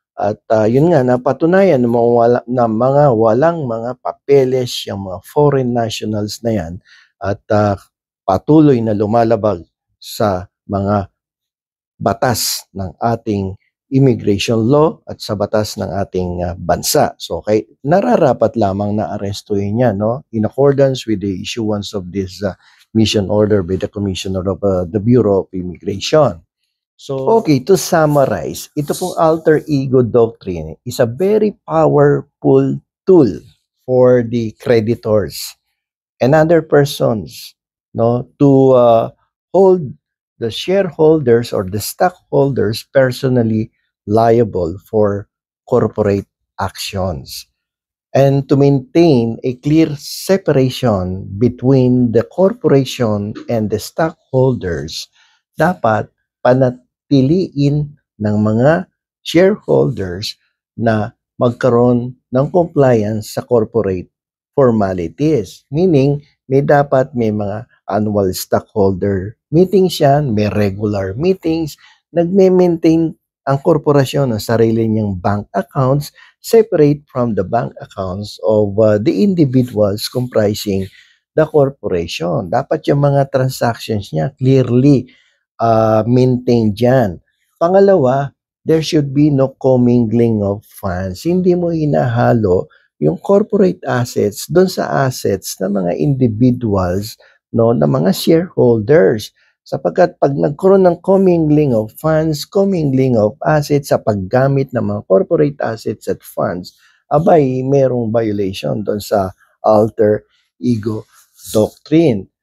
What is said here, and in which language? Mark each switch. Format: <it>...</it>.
<tl>At yun nga, napatunayan na mga walang mga papeles yung mga foreign nationals na yan at patuloy na lumalabag sa mga batas ng ating immigration law at sa batas ng ating bansa. So, nararapat lamang na arestuhin niya, no?</tl> <en>In accordance with the issuance of this mission order by the Commissioner of the Bureau of Immigration. So, okay, to summarize,</en> <tl>ito pong</tl> <en>alter ego doctrine is a very powerful tool for the creditors and other persons, no, to hold the shareholders or the stockholders personally liable for corporate actions, and to maintain a clear separation between the corporation and the stockholders.</en> <tl>Dapat panatiliin ng mga shareholders na magkaroon ng compliance sa corporate formalities.</tl> <en>Meaning,</en> <tl>may mga</tl> <en>annual stockholder meetings</en> <tl>yan, may</tl> <en>regular meetings,</en> <tl>nagme-maintain ang korporasyon ng sarili niyang</tl> <en>bank accounts separate from the bank accounts of the individuals comprising the corporation.</en> <tl>Dapat yung mga transactions niya</tl> <en>clearly maintained</en> <tl>dyan. Pangalawa,</tl> <en>there should be no commingling of funds.</en> <tl>Hindi mo hinahalo yung corporate assets doon sa assets ng mga individuals, no, na mga shareholders. Sapagkat pag nagkaroon ng</tl> <en>commingling of funds, commingling of assets</en> <tl>sa paggamit ng mga</tl> <en>corporate assets</en> <tl>at funds, abay, merong violation doon sa alter ego doctrine.</tl>